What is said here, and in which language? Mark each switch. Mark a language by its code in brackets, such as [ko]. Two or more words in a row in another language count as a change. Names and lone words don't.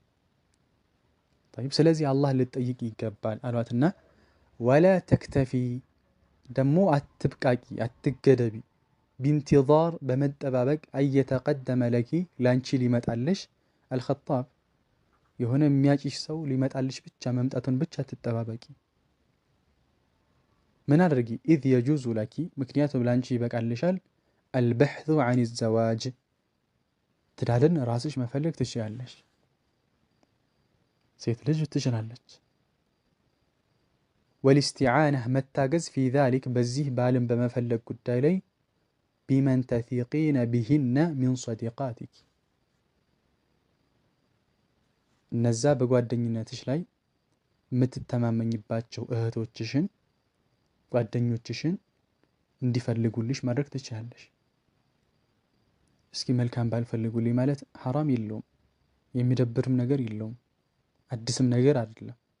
[am] ስለዚህ አላህ ልትጠይቅ ይገባል አሏትና ወላ ተክተፊ ደሞ አትብቃቂ አትገደቢ بانتظار በመጠባበቅ እየተቀደመ ለኪ ላንቺ ሊመጣልሽ አልኸጣብ የሆነ የሚያጭሽ ሰው ሊመጣልሽ ብቻ መምጣቱን ብቻ ተጠባበቂ ምን አድርጊ [ar] إذ يجوز لك [am] ምክንያቱም ላንቺ ይበቃልሻል [ar] البحث عن الزواج [am] ትዳርን ራስሽ መፈለግ ትችያለሽ ሴት ልጅ ትችላለች والاستعانة መታገዝ [ar] في ذلك [am] በዚህ ባልን በመፈለግ ጉዳይ ላይ [ar] بمن تثقين بهن من صديقاتك [am] እነዛ በጓደኝነትሽ ላይ የምትተማመኝባቸው እህቶችሽን ጓደኞችሽን እንዲፈልጉልሽ ማድረግ ትችላለሽ እስኪ መልካም ባልፈልጉልኝ ማለት ሐራም የለውም የሚደብርም ነገር የለውም አዲስም ነገር አይደለም